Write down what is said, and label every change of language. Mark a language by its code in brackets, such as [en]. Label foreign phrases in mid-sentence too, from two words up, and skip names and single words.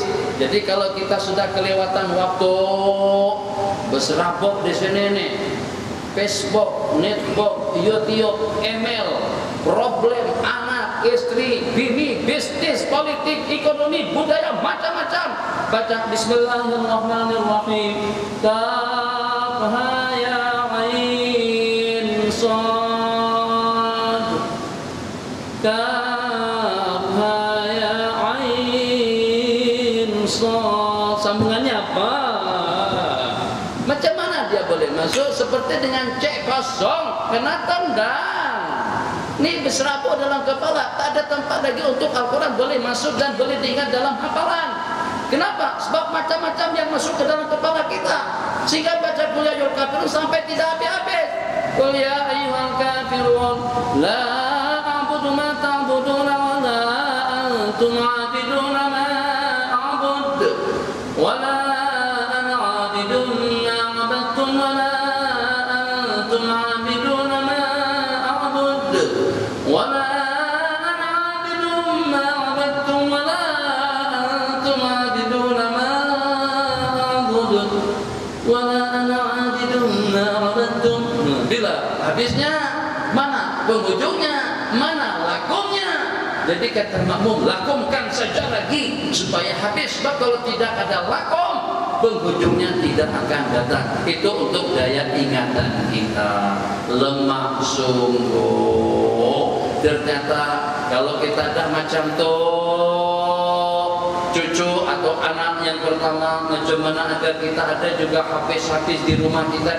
[ms] Jadi kalau kita sudah kelewatan waktu berserabut di sini nih, Facebook, netbook, YouTube, email, problem anak, istri, bini, bisnis, politik, ekonomi, budaya, macam-macam. Baca Bismillahirrahmanirrahim. [ar] كاف ها يا عين صاد. كاف ها يا عين صاد. [ms] Sambungannya apa? Macam mana dia boleh masuk? Seperti dengan cek kosong, kena tendang. Ini berserabut dalam kepala, tak ada tempat lagi untuk Al-Quran boleh masuk dan boleh diingat dalam hafalan. Kenapa? Sebab macam-macam yang masuk ke dalam kepala kita, sehingga baca [ar] قل يا أيها الكافرون [ms] sampai tidak habis-habis. [ar] قل يا أيها الكافرون لا أعبد ما تعبدون ولا أنتم عابدون ما أعبد ولا أنا عابد ما عبدتم ولا أنتم عابدون ما أعبد ولا أنا عابد ما عبدتم ولا أنتم عابدون ما أعبد ولا أنا عابد ما عبدتم. [ms] Bila habisnya, mana penghujungnya, mana lakumnya? Jadi kata makmum, lakumkan saja lagi supaya habis. Sebab kalau tidak ada lakum, penghujungnya tidak akan datang. Itu untuk daya ingatan kita. Lemah sungguh. Ternyata kalau kita dah macam tuh, cucu atau anak yang pertama, macam mana agar kita ada juga habis-habis di rumah kita.